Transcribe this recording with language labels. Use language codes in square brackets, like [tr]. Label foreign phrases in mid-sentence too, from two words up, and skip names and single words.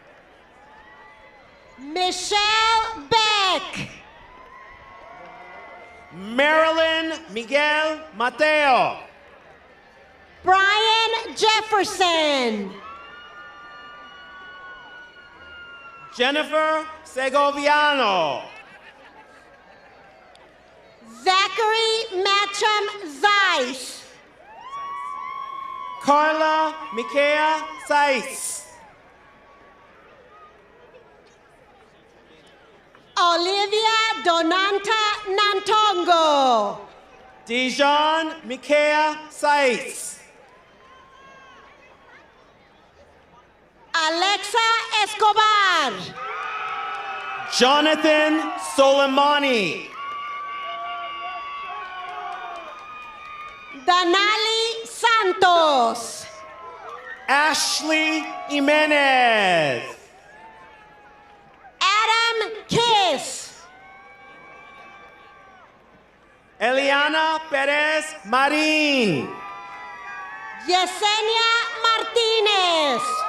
[en] Michelle Beck. Marilyn Miguel Mateo. Brian Jefferson. Jennifer Segoviano. Zachary Matcham Zeiss. Carla Mikea Saiz. Olivia Donanta Nantongo. Dijon Mikea Saiz. Alexa Escobar. Jonathan Soleimani. Danali Santos. Ashley Jimenez. Adam Kiss. Eliana Perez Marin. Yesenia Martinez.